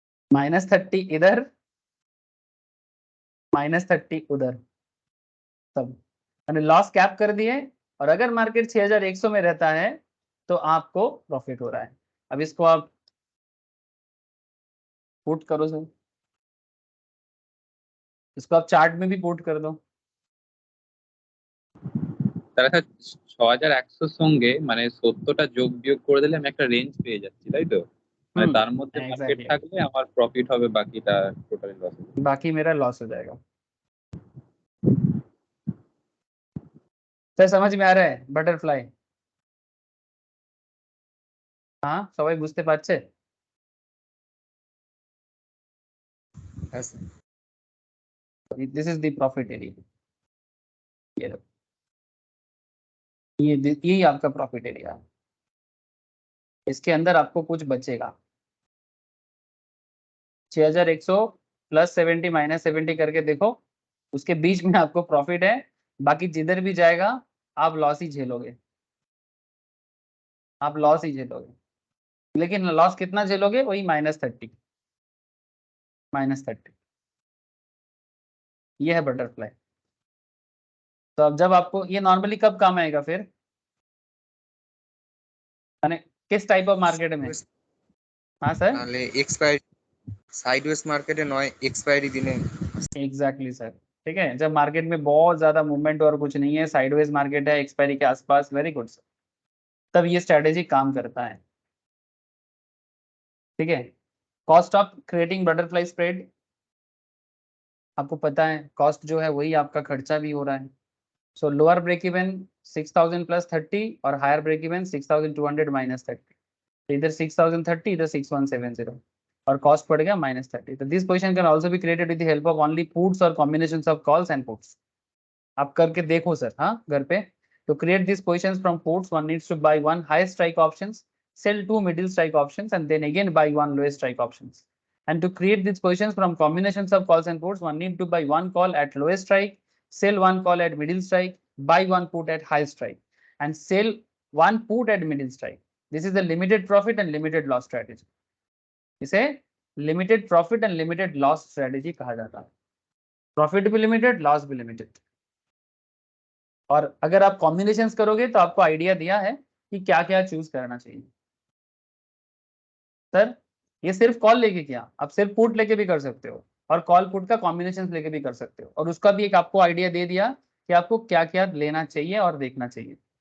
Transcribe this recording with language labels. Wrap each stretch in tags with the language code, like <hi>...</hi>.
<hi>-30 इधर -30 उधर, सब मैंने लॉस कैप कर दिए। और अगर मार्केट 6100 में रहता है तो आपको प्रॉफिट हो रहा है। अब इसको आप पुट करो सर, इसको आप चार्ट में भी पुट कर दो।</hi> <bn>তার কাছে 6100 সঙ্গে মানে 70টা যোগ বিয়োগ করে দিলে আমি একটা রেঞ্জ পেয়ে যাচ্ছি, তাই তো? মানে তার মধ্যে মার্কেট</bn> <hi>एग्जैक्टली,</hi> <bn>থাকলে আমার প্রফিট হবে, বাকিটা টোটালি লস হবে।</bn> <hi>बाकी मेरा लॉस हो जाएगा। सर समझ में आ रहा है बटरफ्लाई?</hi> <bn>हाँ সবাই বুঝতে পারছে? হ্যাঁ sir.</bn> <en>this is the profit area,</en> <hi>ये लो। यही आपका प्रॉफिट एरिया है, इसके अंदर आपको कुछ बचेगा 6100 प्लस 70 माइनस 70 करके देखो, उसके बीच में आपको प्रॉफिट है, बाकी जिधर भी जाएगा आप लॉस ही झेलोगे, आप लॉस ही झेलोगे। लेकिन लॉस कितना झेलोगे? वही -30, -30, ये है बटरफ्लाई। तो अब जब आपको ये नॉर्मली कब काम आएगा फिर, माने किस टाइप ऑफ मार्केट में? हाँ सर,</hi> <bn>নাহলে এক্সপায়ারি সাইডওয়েজ মার্কেটে নয় এক্সপায়ারি দিনে।</bn> <hi>एग्जैक्टली सर, ठीक है, जब मार्केट में बहुत ज्यादा मूवमेंट और कुछ नहीं है, साइडवेज मार्केट है एक्सपायरी के आसपास, वेरी गुड सर, तब ये स्ट्रेटेजी काम करता है, ठीक है।</hi> <en>cost of creating butterfly spread,</en> <hi>आपको पता है कॉस्ट जो है वही आपका खर्चा भी हो रहा है। सो लोअर ब्रेक इवन 6000 प्लस 30 और हायर ब्रेक इवन 6200 माइनस 30, तो इधर 6030 इधर 6170 और कॉस्ट पड़ गया -30।</hi> <en>तो this position can also be created with the help of only puts और combinations of calls and puts.</en> <hi>आप करके देखो सर, हाँ घर पे।</hi> <en>तो create this positions from puts one needs to buy one high strike options, sell two middle strike options and then again buy one lowest strike options. And to create these positions from combinations of calls and puts, one need to buy one call at lowest strike, sell one call at middle strike, buy one put at high strike, and sell one put at middle strike. This is the limited profit and limited loss strategy.</en> <hi>इसे</hi> <en>limited profit and limited loss strategy</en> <hi>कहा जाता है। Profit भी limited, loss भी limited. और अगर आप combinations करोगे तो आपको आइडिया दिया है कि क्या क्या चूज करना चाहिए। सर ये सिर्फ कॉल लेके किया, आप सिर्फ पुट लेके भी कर सकते हो और कॉल पुट का कॉम्बिनेशन लेके भी कर सकते हो, और उसका भी एक आपको आइडिया दे दिया कि आपको क्या क्या लेना चाहिए और देखना चाहिए।</hi>